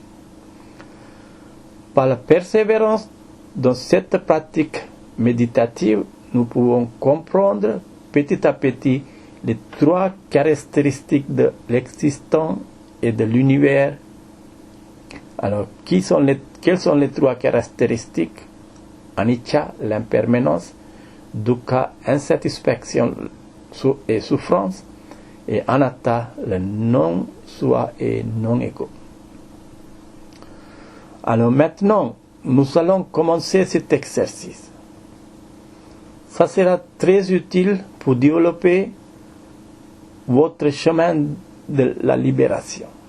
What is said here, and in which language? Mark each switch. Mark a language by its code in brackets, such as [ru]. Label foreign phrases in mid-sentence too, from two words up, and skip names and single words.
[fr] Par la persévérance dans cette pratique méditative, nous pouvons comprendre petit à petit les trois caractéristiques de l'existence et de l'univers. Alors, quelles sont les trois caractéristiques? Anicca, l'impermanence; dukkha, insatisfaction et souffrance; et anatta, le non-soi et non-ego. Alors maintenant, nous allons commencer cet exercice. Ça sera très utile pour développer votre chemin de la libération.